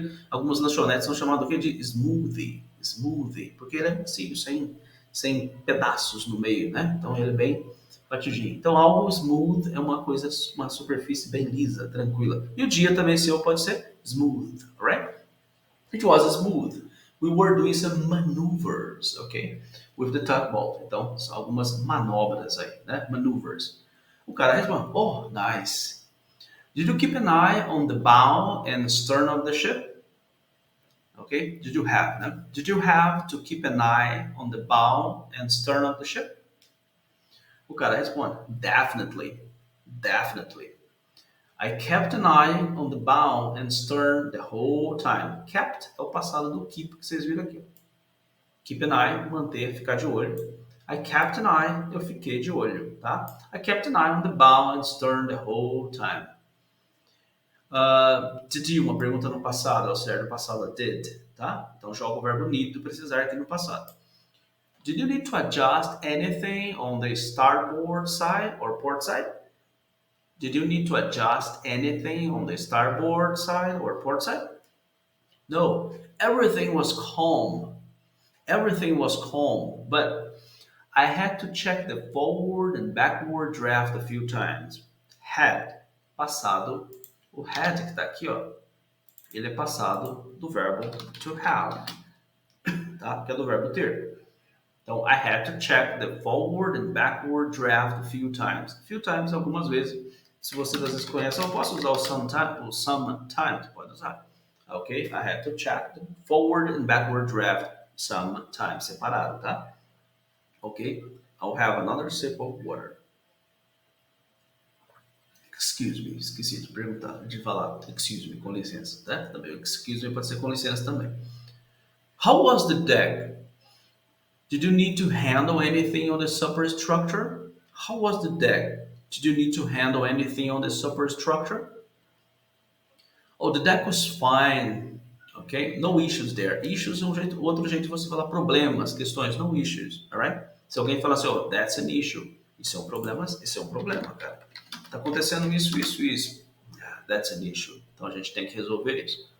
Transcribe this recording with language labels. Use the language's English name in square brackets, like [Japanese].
[Portuguese] Algumas lanchonetes são chamadas de smoothie, porque ele é macio, sem pedaços no meio, né? Então ele é bem batidinho. Então algo smooth é uma superfície bem lisa, tranquila. E o dia também seu pode ser smooth, right? [English] It was smooth. We were doing some maneuvers, okay? With the tugboat. [Portuguese] Então, são algumas manobras aí, né? Maneuvers. O cara responde: [English] Oh, nice. Did you keep an eye on the bow and stern of the ship? Okay? Did you have, né? Did you have to keep an eye on the bow and stern of the ship? [Portuguese] O cara responde: [English] Definitely. Definitely. I kept an eye on the bow and stern the whole time. [Portuguese] Kept é o passado do keep que vocês viram aqui. Keep an eye, manter, ficar de olho. [English] I kept an eye, [Portuguese] eu fiquei de olho, tá? [English] I kept an eye on the bow and stern the whole time. Did you, [Portuguese] uma pergunta no passado, ao certo, no passado, did, tá? Então joga o verbo need do precisar aqui no passado. [English] Did you need to adjust anything on the starboard side or port side? Did you need to adjust anything on the starboard side or port side? No, everything was calm. Everything was calm, but I had to check the forward and backward draft a few times. [Portuguese] Had, passado. O had que está aqui, ó, ele é passado do verbo to have, tá? Que é do verbo ter. [English] Então, I had to check the forward and backward draft a few times. A few times, [Portuguese] algumas vezes. Se você às vezes conhece, eu posso usar o sometimes, pode usar. [English] Ok? I had to check the forward and backward draft sometimes, [Portuguese] separado, tá? [English] Ok? I'll have another sip of water. [Portuguese] Excuse me, esqueci de perguntar, de falar excuse me, com licença, tá? Também excuse me pode ser com licença também. [English] How was the deck? Did you need to handle anything on the superstructure? How was the deck? Did you need to handle anything on the superstructure? Oh, the deck was fine. Okay? No issues there. [Portuguese] Issues é outro jeito de você falar problemas, questões, no issues. Alright? Se alguém falar assim, [English] oh, that's an issue. [Portuguese] Isso é um problema, cara. Tá acontecendo isso. [English] Yeah, that's an issue. [Portuguese] Então a gente tem que resolver isso.